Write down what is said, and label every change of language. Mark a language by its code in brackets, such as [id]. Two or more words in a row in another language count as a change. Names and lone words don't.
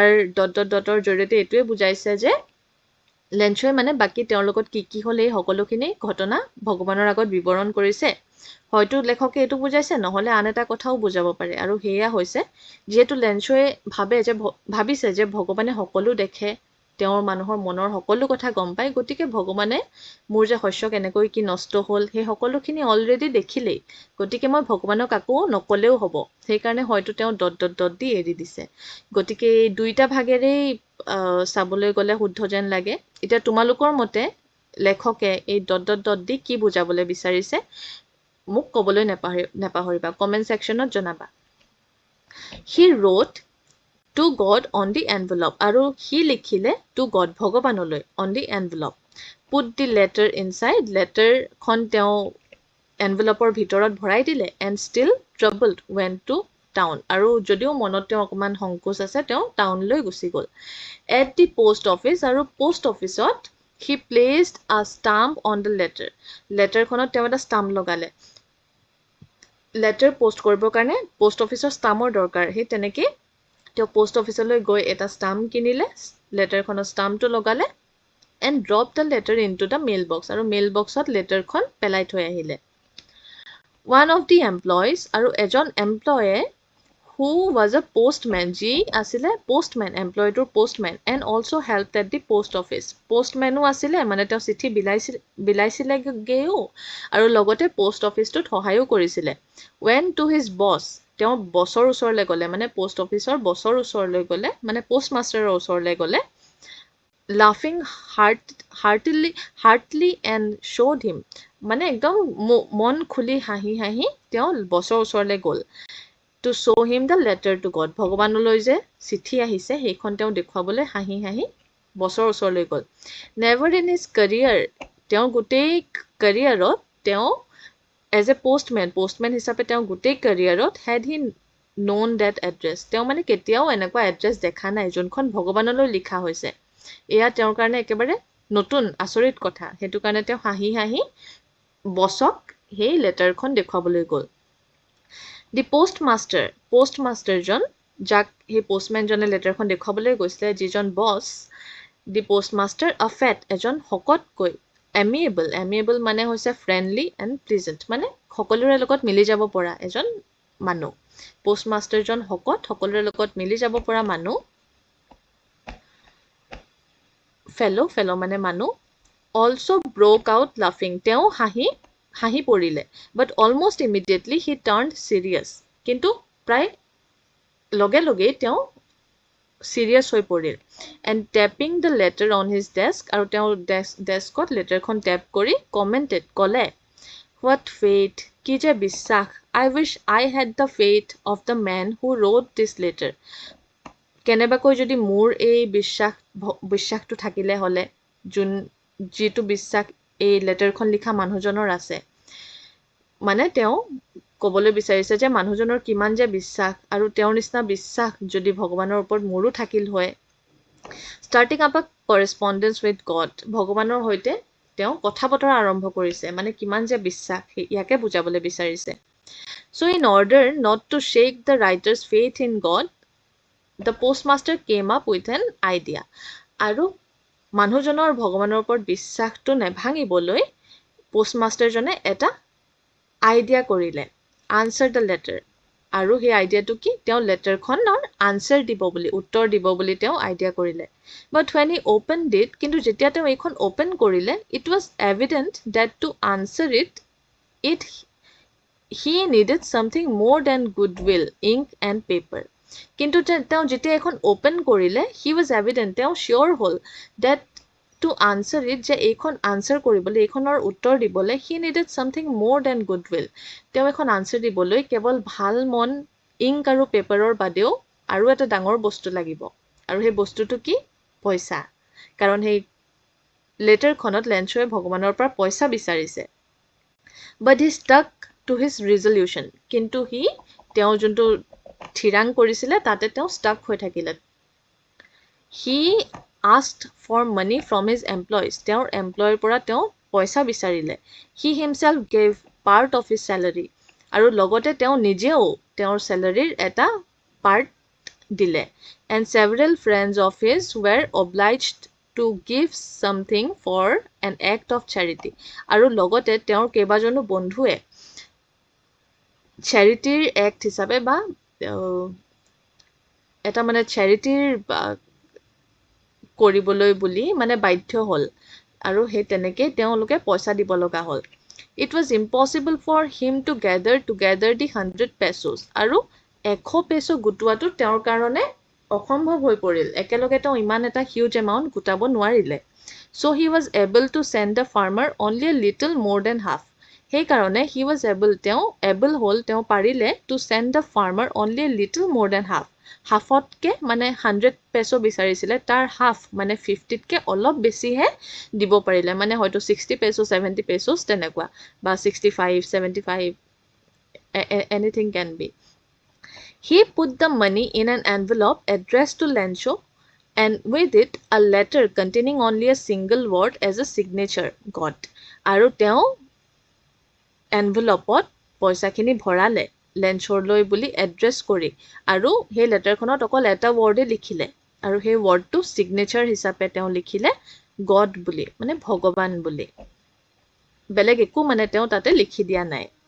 [as] ৰ জৰিয়তে এটোৱে বুজাইছে যে লেঞ্চয়ে মানে বাকি তেওঁৰ লগত কি হ'ল এই সকলোখিনি ঘটনা ভগৱানৰ আগত বিৱৰণ কৰিছে হয়তো লেখকে এটো বুজাইছে নহলে আন এটা কথাও বুজাব পাৰে আৰু হেয়া হৈছে যেহেতু লেঞ্চয়ে ভাবিছে যে ভগৱানে সকলো দেখে তেওঁৰ মানুহৰ মনৰ সকলো কথা গম পায় গতিকে ভগৱানে মোৰ যে শস্য কেনেকৈ কি নষ্ট হ'ল সেই সকলোখিনি অলৰেডি দেখিলেই গতিকে মই ভগৱানক আকৌ নকলেও হ'ব সেই কাৰণে হয়তো তেওঁ ... দি এৰি দিছে গতিকে এই দুইটা ভাগেৰে চাবলৈ গলে শুদ্ধ যেন লাগে এতিয়া তোমালোকৰ মতে লেখকে এই ... দি কি বুজাবলৈ বিচাৰিছে মোক কবলৈ নেপাহৰিবা কমেন্ট সেকশনত জনাবা [en] He wrote to God on the envelope [as] আৰু [en] he লিখিলে to God ভগৱানলৈ on the envelope put the letter inside letter [as] খন তেওঁ envelopeৰ ভিতৰত ভৰাই দিলে [en] and still troubled went to town [as] আৰু যদিও মনত তেওঁ অকমান সংকোচ আছে তেওঁ টাউনলৈ গুচি গ'ল [en] at the post office আৰু post officeত he placed a stamp on the letter [as] খনত তেওঁ এটা stamp লগালে letter post কৰিবৰ কাৰণে post officeৰ stampৰ দৰকাৰ হে তেনেকে তেওঁ post officeলৈ গৈ এটা stamp কিনিলে letter খনৰ stampটো লগালে [en] and dropped the letter into the mailbox [as] আৰু mailboxত letter খন পেলাই থৈ আহিলে [en] one of the employees [as] আৰু এজন employee [en] who was a postman [as] যি আছিলে postman employee টোৰ postman [en] and also helped at the post office [as] postman আছিলে মানে তেওঁ চিঠি বিলাইছিলে গেও আৰু লগতে post office টোত সহায়ও কৰিছিলে [en] went to his boss [as] তেওঁ বছৰ ওচৰলৈ গলে মানে post officeৰ বছৰ ওচৰলৈ গলে মানে postmasterৰ ওচৰলৈ গলে laughing [en] heartily and showed him [as] মানে একদম মন খুলি হাঁহি তেওঁ বছৰ ওচৰলৈ গল [en] to show him the letter to God [as] ভগৱানলৈ যে চিঠি আহিছে সেইখন তেওঁ দেখুৱাবলৈ হাঁহি বছৰ ওচৰলৈ গল [en] never in his career [as] তেওঁ গোটেই careerত তেওঁ [en] as a postman [as] হিচাপে তেওঁ গোটেই careerত [en] had he known that address [as] তেওঁ মানে কেতিয়াও এনেকুৱা address দেখা নাই যোনখন ভগৱানলৈ লিখা হৈছে এয়া তেওঁৰ কাৰণে একেবাৰে নতুন আচৰিত কথা হেতু কাৰণে তেওঁ হাঁহি বছক সেই লেটাৰখন দেখুৱাবলৈ গল [en] the postmaster [as] জন যাক সেই postman জনে লেটাৰখন দেখুৱাবলৈ গৈছিলে যিজন বছ [en] the postmaster a fat [as] এজন হকতকৈ amiable মানে হৈছে [en] friendly and pleasant [as] মানে সকলোৰে লগত মিলি যাব পৰা এজন মানুহ postmaster জন হকত সকলোৰে লগত মিলি যাব পৰা মানুহ fellow মানে মানুহ [en] also broke out laughing [as] তেওঁ হাঁহি পৰিলে [en] but almost immediately he turned serious [as] কিন্তু প্ৰায় লগে তেওঁ serious হৈ পৰিল [en] and tapping the letter on his desk [as] আৰু তেওঁ ডেস্কত লেটাৰখন ট্যাপ কৰি commented কলে [en] what fate [as] কি যে বিশ্বাস [en] I wish I had the fate of the man who wrote this letter [as] কেনেবাকৈ যদি মোৰ এই বিশ্বাসটো থাকিলে হলে যিটো বিশ্বাস এই লেটাৰখন লিখা মানুহজনৰ আছে মানে তেওঁ কবলৈ বিচাৰিছে যে মানুহজনৰ কিমান যে বিশ্বাস আৰু তেওঁৰ নিচিনা বিশ্বাস যদি ভগৱানৰ ওপৰত মোৰো থাকিল হয় [en] starting up a correspondence with God [as] ভগৱানৰ হৈতে তেওঁ কথা বতৰা আৰম্ভ কৰিছে মানে কিমান যে বিশ্বাস ইয়াকে বুজাবলৈ বিচাৰিছে [en] so in order not to shake the writer's faith in God the postmaster came up with an idea [as] আৰু মানুহজনৰ ভগৱানৰ ওপৰত বিশ্বাসটো নেভাঙিবলৈ postmaster জনে এটা আইডিয়া কৰিলে [en] answer the letter [as] আৰু সেই আইডিয়াটো কি তেওঁ লেটাৰখনৰ আনসাৰ দিব বুলি উত্তৰ দিব বুলি তেওঁ আইডিয়া কৰিলে বাট [en] when he opened it [as] কিন্তু যেতিয়া তেওঁ এইখন ওপেন কৰিলে [en] it was evident that to answer it he needed something more than goodwill ink and paper [as] কিন্তু তেওঁ যেতিয়া এখন ওপেন কৰিলে [en] he was evident [as] তেওঁ sure হ'ল [en] that to answer it [as] যে এইখন আনসাৰ কৰিবলৈ এইখনৰ উত্তৰ দিবলৈ [en] he needed something more than goodwill [as] তেওঁ এখন আনসাৰ দিবলৈ কেৱল ভাল মন ইংক আৰু পেপাৰৰ বাদেও আৰু এটা ডাঙৰ বস্তু লাগিব আৰু সেই বস্তুটো কি পইচা কাৰণ সেই লেটাৰখনত লেঞ্চোৱে ভগৱানৰ পৰা পইচা বিচাৰিছে [en] but he stuck to his resolution [as] কিন্তু হি তেওঁ যোনটো থিৰাং কৰিছিলে তাতে তেওঁ stuck হৈ থাকিলে [en] he asked for money from his employees [as] তেওঁৰ এমপ্লয়ৰ পৰা তেওঁ পইচা বিচাৰিলে [en] he himself gave part of his salary [as] আৰু লগতে তেওঁ নিজেও তেওঁৰ salaryৰ এটা part দিলে [en] and several friends of his were obliged to give something for an act of charity [as] আৰু লগতে তেওঁৰ কেইবাজনো বন্ধুৱে চ্যাৰিটিৰ এক্ট হিচাপে বা এটা মানে চ্যাৰিটিৰ কৰিবলৈ বুলি মানে বাধ্য হ'ল আৰু হে তেনেকে তেওঁলোকে পইচা দিব লগা হ'ল [en] it was impossible for him to gather together the 100 pesos [as] আৰু 100 peso গুটোৱাটো তেওঁৰ কাৰণে অসম্ভৱ হৈ পৰিল একেলগে তেওঁ ইমান এটা [en] huge amount [as] গুটাব নোৱাৰিলে [en] so he was able to send the farmer only a little more than half [as] সেই কাৰণে [en] he was able [as] হ'ল তেওঁ পাৰিলে [en] to send the farmer only a little more than halfতকে [as] মানে 100 peso বিচাৰিছিলে তাৰ half মানে 50তকে অলপ বেছি হে দিব পাৰিলে মানে হয়তো 60 peso [en] 70 pesos [as] তেনেকুৱা বা [en] 65 75 anything can be he put the money in an envelope addressed to Lencho and with it a letter containing only a single word as a signature got [as] আৰু তেওঁ envelopeত পইচাখিনি ভৰালে লেঞ্চৰলৈ বুলি এড্ৰেছ কৰি আৰু সেই লেটাৰখনত অকল এটা ৱৰ্ডে লিখিলে আৰু সেই ৱৰ্ডটো সিগনেচাৰ হিচাপে তেওঁ লিখিলে গড বুলি মানে ভগৱান বুলি বেলেগ একো মানে তেওঁ তাতে লিখি দিয়া নাই